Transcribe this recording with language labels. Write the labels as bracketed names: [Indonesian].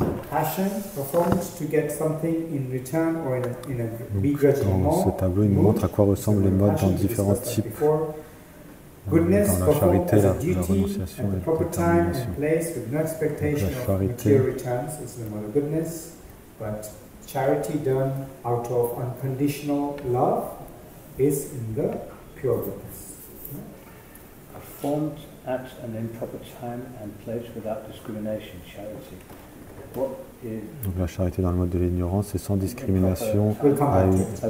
[English] Passion, performed to get something in return or in a begrudging mode. [French] Dans ce tableau, il nous montre à quoi ressemblent les modes dans différents types. [English] Goodness, [French] dans la charité, la renonciation [English] at the proper time and place with no expectation of material returns is the mode of goodness, but charity done out of unconditional love is in the pure goodness. Performed at an improper time and place without discrimination, charity. What is [French] Donc la charité dans le mode de l'ignorance, c'est sans discrimination à une...